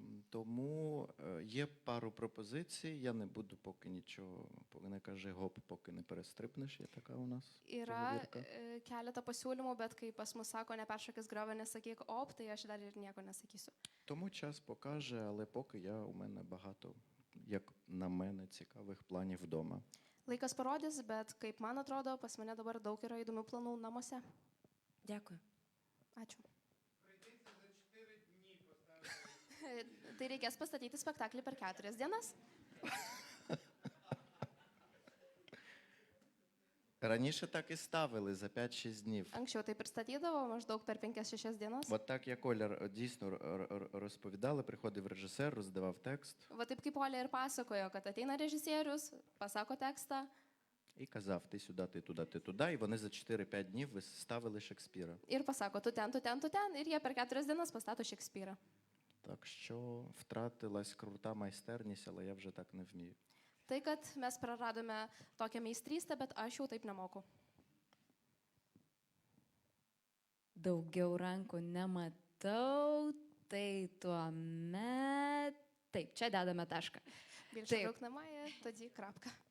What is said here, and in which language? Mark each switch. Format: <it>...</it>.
<uk>Тому є пару пропозицій, я не буду поки нічого, поки не кажи гоп, поки не перестрипнеш, є така у нас</uk> <lt>Yra</lt> <uk>поговірка.</uk> <lt>keletą pasiūlymų, bet kai pas mus sako neperšokis griovį, nesakyk op, tai aš dar ir nieko nesakysiu.</lt> <uk>Тому час покаже, але поки у мене багато, як на мене, цікавих планів вдома.</uk> <lt>Laikas parodys, bet kaip man atrodo, pas mane dabar daug yra įdomių planų namuose.</lt> <uk>Дякую.</uk> <lt>Ačiū. Tai reikės pastatyti spektaklį per 4 dienas.</lt> <uk>Раніше так і ставили за 5-6 днів.</uk> <lt>Anksčiau tai pristatydavo maždaug per 5-6 dienas.</lt> <uk>От так, як Оля дійсно розповідала, приходив режисер, роздавав текст</uk> <lt>Va taip kaip Olė ir pasakojo, kad ateina režisierius, pasako tekstą</lt> <uk>і казав, ти сюди, ти туди, ти туди, і вони за 4-5 днів виставили Шекспіра.</uk> <lt>ir pasako, tu ten, tu ten, tu ten, ir jie per 4 dienas pastato Šekspyrą.</lt> <uk>Так що втратилась крута майстерність, але я вже так не вмію.</uk> <lt>Tai, kad mes praradome tokią meistrystę, bet aš jau taip nemoku. Daugiau rankų nematau, tai tuomet... Taip, čia dedame tašką.</lt> <uk>Більше</uk> <lt>Taip.</lt> <uk>рук немає, тоді крапка.</uk>